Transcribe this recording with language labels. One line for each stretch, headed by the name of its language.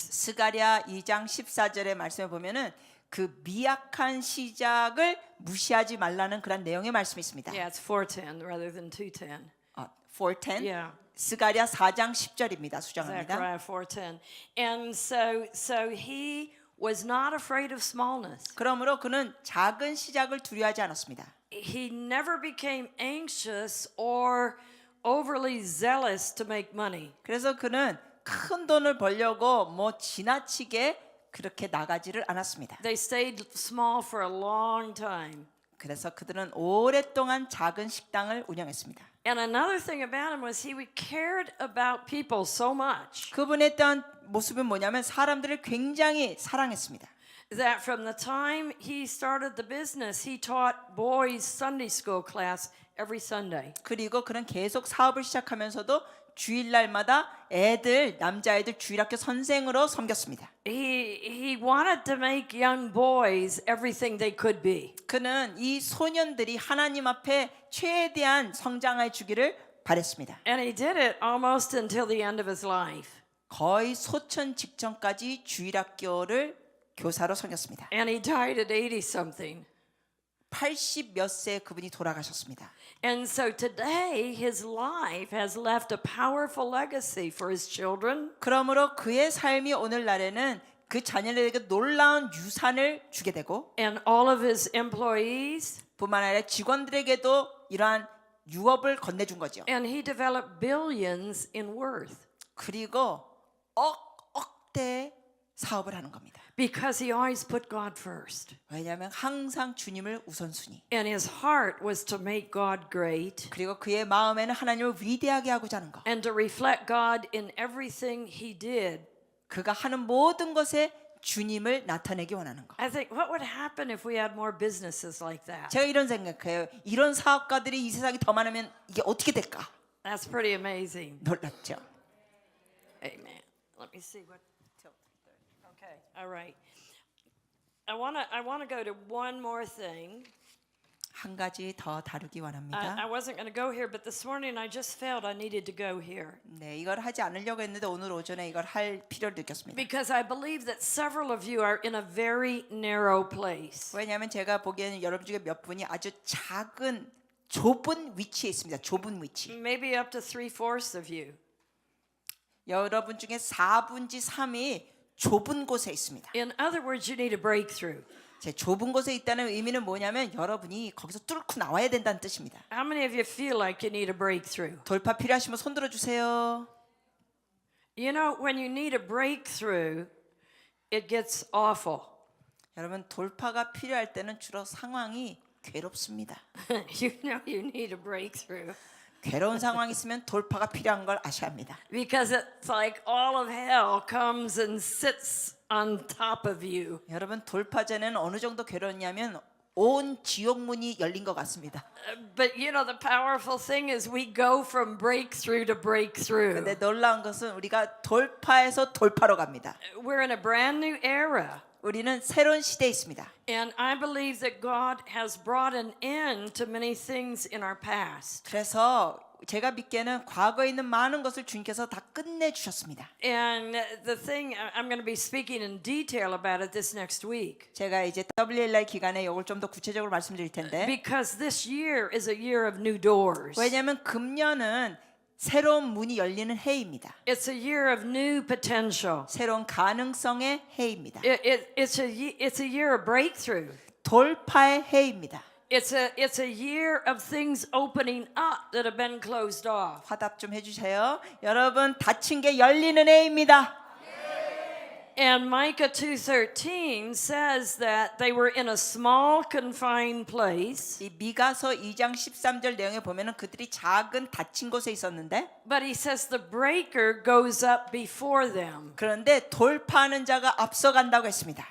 Korean: 스가랴 2장 14절의 말씀에 보면은 그 미약한 시작을 무시하지 말라는 그런 내용의 말씀이 있습니다.
English: Yeah, it's 4:10 rather than 2:10. 4:10 Yeah.
Korean: 스가랴 4장 10절입니다. 수정합니다.
English: Zechariah 4:10. And so he was not afraid of smallness.
Korean: 그러므로 그는 작은 시작을 두려워하지 않았습니다.
English: He never became anxious or overly zealous to make money.
Korean: 그래서 그는 큰 돈을 벌려고 뭐 지나치게 그렇게 나가지를 않았습니다.
English: They stayed small for a long time.
Korean: 그래서 그들은 오랫동안 작은 식당을 운영했습니다.
English: And another thing about him was he cared about people so much
Korean: 그분의 어떤 모습은 뭐냐면 사람들을 굉장히 사랑했습니다.
English: that from the time he started the business, he taught boys Sunday school class every Sunday.
Korean: 그리고 그는 계속 사업을 시작하면서도 주일날마다 남자애들 주일학교 선생으로 섬겼습니다.
English: He wanted to make young boys everything they could be.
Korean: 그는 이 소년들이 하나님 앞에 최대한 성장해 주기를 바랬습니다.
English: And he did it almost until the end of his life.
Korean: 거의 소천 직전까지 주일학교를 교사로 섬겼습니다.
English: And he died at 80 something.
Korean: 80 몇 세에 그분이 돌아가셨습니다.
English: And so today his life has left a powerful legacy for his children.
Korean: 그러므로 그의 삶이 오늘날에는 그 자녀들에게 놀라운 유산을 주게 되고
English: And all of his employees.
Korean: 뿐만 아니라 직원들에게도 이러한 유업을 건네준 거죠.
English: And he developed billions in worth.
Korean: 그리고 억대 사업을 하는 겁니다.
English: because he always put God first.
Korean: 왜냐하면 항상 주님을 우선순위.
English: And his heart was to make God great
Korean: 그리고 그의 마음에는 하나님을 위대하게 하고자 하는 것.
English: and to reflect God in everything he did.
Korean: 그가 하는 모든 것에 주님을 나타내기 원하는 것.
English: I think, what would happen if we had more businesses like that?
Korean: 제가 이런 생각해요. 이런 사업가들이 이 세상에 더 많으면 이게 어떻게 될까?
English: That's pretty amazing.
Korean: 놀랍죠.
English: Amen. Let me see what. Okay, all right. I wanna go to one more thing.
Korean: 한 가지 더 다루기
English: I
Korean: 원합니다.
English: wasn't going to go here, but this morning I just felt I needed to go here
Korean: 네, 이걸 하지 않으려고 했는데 오늘 오전에 이걸 할 필요를 느꼈습니다.
English: because I believe that several of you are in a very narrow place.
Korean: 왜냐하면 제가 보기에는 여러분 중에 몇 분이 아주 작은 좁은 위치에 있습니다. 좁은 위치.
English: Maybe up to 3/4 of you.
Korean: 여러분 중에 4분지 3이 좁은 곳에 있습니다.
English: In other words, you need a breakthrough.
Korean: 제 좁은 곳에 있다는 의미는 뭐냐면 여러분이 거기서 뚫고 나와야 된다는 뜻입니다.
English: How many of you feel like you need a breakthrough?
Korean: 돌파 필요하시면 손 들어 주세요.
English: You know, when you need a breakthrough, it gets awful.
Korean: 여러분 돌파가 필요할 때는 주로 상황이 괴롭습니다.
English: You know you need a breakthrough
Korean: 괴로운 상황이 있으면 돌파가 필요한 걸 아셔야 합니다.
English: because it's like all of hell comes and sits on top of you.
Korean: 여러분 돌파 전에는 어느 정도 괴로웠냐면 온 지옥문이 열린 것 같습니다.
English: But you know, the powerful thing is we go from breakthrough to breakthrough.
Korean: 근데 놀라운 것은 우리가 돌파에서 돌파로 갑니다.
English: We're in a brand new era.
Korean: 우리는 새로운 시대에 있습니다.
English: And I believe that God has brought an end to many things in our past.
Korean: 그래서 제가 믿기에는 과거에 있는 많은 것을 주님께서 다 끝내주셨습니다.
English: And the thing, I'm going to be speaking in detail about it this next week.
Korean: 제가 이제 WLI 기간에 이걸 좀 더 구체적으로 말씀드릴 텐데
English: Because this year is a year of new doors.
Korean: 왜냐하면 금년은 새로운 문이 열리는 해입니다.
English: It's a year of new potential.
Korean: 새로운 가능성의 해입니다.
English: It's a year of breakthrough.
Korean: 돌파의 해입니다.
English: It's a year of things opening up that have been closed off.
Korean: 화답 좀 해주세요. 여러분 닫힌 게 열리는 해입니다.
English: And Micah 2:13 says that they were in a small confined place,
Korean: 이 미가서 2장 13절 내용에 보면은 그들이 작은 닫힌 곳에 있었는데
English: but he says the breaker goes up before them.
Korean: 그런데 돌파하는 자가 앞서간다고 했습니다.